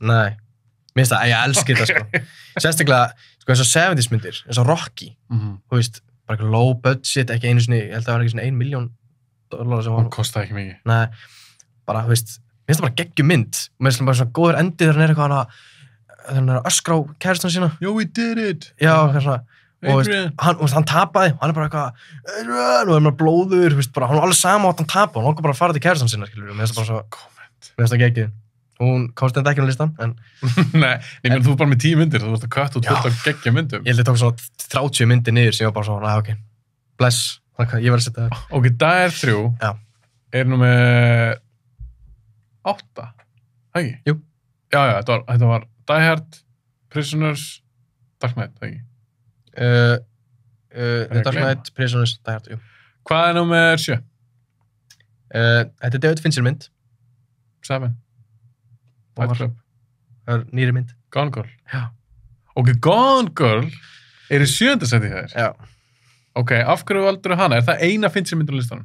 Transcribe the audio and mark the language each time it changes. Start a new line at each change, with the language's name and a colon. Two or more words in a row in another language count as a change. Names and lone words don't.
Icelandic: Nei, mér finnst það, ég elski þetta, sko. Sérstaklega, sko, eins og 70s myndir, eins og Rocky, þú veist, bara eitthvað
English: low budget,
Icelandic: ekki einu sinni, ég held að það var ekki svona $1 million sem var. Það kostaði ekki mikið. Nei, bara, þú veist, mér finnst það bara geggjum mynd. Mér finnst það bara svona góður endi þegar hann er eitthvað hann er að öskra á kærastan sína.
English: Yo, we did it!
Icelandic: Já, eitthvað svona. Og hann tapaði, hann er bara eitthvað, Adrian, og er bara blóður, bara, hann var alveg sama átt hann tapaði, hann var bara að fara til kærastan sína, skilur. Mér finnst það bara svo, mér finnst það geggjum. Hún komst enda ekki á listan, en... Nei, þú er bara með 10 myndir, þú varst að kvæta út fullt af geggjum myndum. Ég held að tók svona 30 myndir niður sem ég var bara svona, ok, bless, ég verði að setja það. Ok, Die 3 er nú með 8, ekki? Jú. Já, þetta var Die Hard, Prisoners, Dark Knight, ekki? Dark Knight, Prisoners, Die Hard, jú. Hvað er nú með 7? Þetta er David Fincher mynd. 7. Fight Club. Það er nýri mynd. Gone Girl. Já. Ok, Gone Girl er í 7. seti hér. Já. Ok, af hverju valdur hana? Er það eina Fincher myndir á listanum?